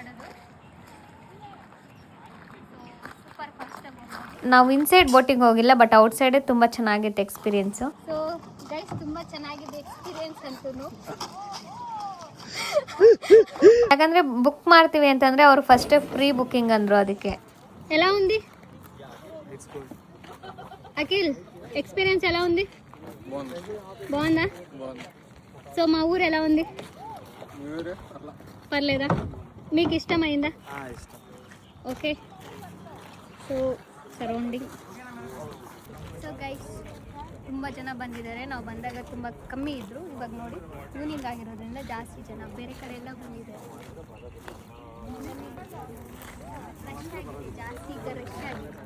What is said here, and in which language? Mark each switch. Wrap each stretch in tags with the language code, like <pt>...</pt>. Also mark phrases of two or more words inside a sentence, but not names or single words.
<kn>ನಾವು</kn> <en>inside boating</en> <kn>ಹೋಗಿಲ್ಲ,</kn> <en>but outside</en> <kn>ತುಂಬ ಚೆನ್ನಾಗಿತ್ತು ಎಕ್ಸ್ಪೀರಿಯನ್ಸು.</kn> <en>so guys</en> <kn>ತುಂಬ ಚೆನ್ನಾಗಿದೆ ಎಕ್ಸ್ಪೀರಿಯನ್ಸ್ ಅಂತೂ. ಯಾಕಂದರೆ ಬುಕ್ ಮಾಡ್ತೀವಿ ಅಂತಂದರೆ ಅವರು ಫಸ್ಟೇ</kn> <en>free booking</en> <kn>ಅಂದರು. ಅದಕ್ಕೆ</kn> <te>ఎలా ఉంది అఖిల్? ఎక్స్పీరియన్స్ ఎలా ఉంది? బాగుందా? సో మా ఊరు ఎలా ఉంది? పర్లేదా? మీకు ఇష్టమైందా? ఓకే.</te> <en>so surrounding. so guys</en> <kn>ತುಂಬ ಜನ ಬಂದಿದ್ದಾರೆ. ನಾವು ಬಂದಾಗ ತುಂಬ ಕಮ್ಮಿ ಇದ್ದರು. ಇವಾಗ ನೋಡಿ ಈವ್ನಿಂಗ್ ಆಗಿರೋದ್ರಿಂದ ಜಾಸ್ತಿ ಜನ ಬೇರೆ ಕಡೆ ಎಲ್ಲ ಬಂದಿದ್ದಾರೆ. ರಶ್ ಆಗಿದೆ ಜಾಸ್ತಿ, ಈಗ ರಶ್ ಆಗಿದೆ.</kn>